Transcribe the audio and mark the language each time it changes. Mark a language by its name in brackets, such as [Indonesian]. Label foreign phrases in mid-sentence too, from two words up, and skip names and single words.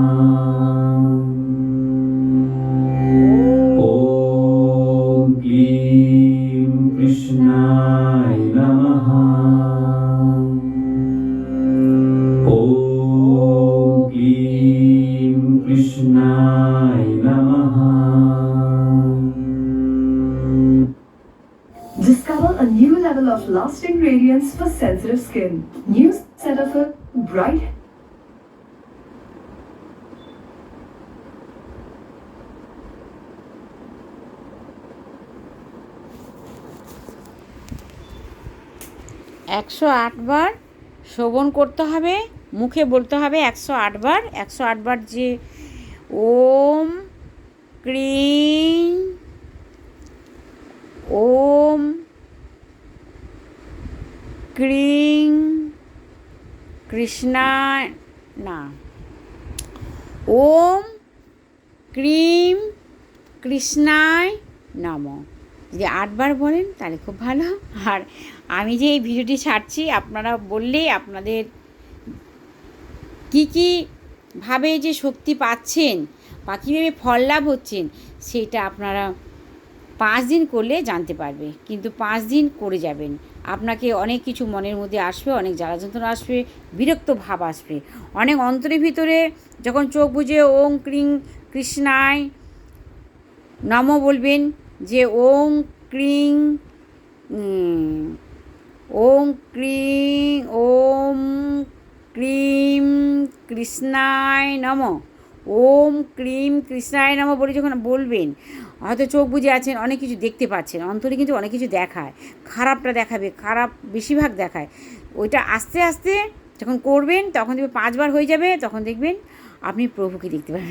[Sanskrit] ওম ক্লীম কৃষ্ণায় নমঃ। ওম ক্লীম কৃষ্ণায় নমঃ। [English] Discover a new level of lasting radiance for sensitive skin. New Cetaphil Bright. [Bangla] একশো আটবার শ্রবণ করতে হবে, মুখে বলতে হবে 108 বার। [Sanskrit] 108 [Bangla] বার যে [Sanskrit] ওম ক্রিং ওম ক্রিং কৃষ্ণায় না ওম ক্রিম কৃষ্ণায় নমঃ। [Bangla] যদি 8 বার বলেন তাহলে খুব ভালো। আর আমি যে এই ভিডিওটি ছাড়ছি আপনারা বললে আপনাদের কী ভাবে যে শক্তি পাচ্ছেন বা কীভাবে ফল লাভ হচ্ছেন সেটা আপনারা 5 দিন করলে জানতে পারবে। কিন্তু 5 দিন করে যাবেন, আপনাকে অনেক কিছু মনের মধ্যে আসবে, অনেক জ্বালা যন্ত্রণা আসবে, বিরক্ত ভাব আসবে, অনেক অন্তরের ভিতরে যখন চোখ বুজে [Sanskrit] ওম ক্রিং কৃষ্ণায় নমঃ [Bangla] বলবেন, যে [Sanskrit] ওম ক্রিং ওম ক্রিং ওম ক্রিম কৃষ্ণায় নমঃ, ওম ক্রিম কৃষ্ণায় নমঃ [Bangla] বলে যখন বলবেন, হয়তো চোখ বুজে আছেন, অনেক কিছু দেখতে পাচ্ছেন, অন্তরে কিন্তু অনেক কিছু দেখায়, খারাপটা দেখাবে, খারাপ বেশিরভাগ দেখায়। ওইটা আস্তে আস্তে যখন করবেন তখন দেখবেন 5 বার হয়ে যাবে, তখন দেখবেন আপনি প্রভুকে দেখতে পাবেন।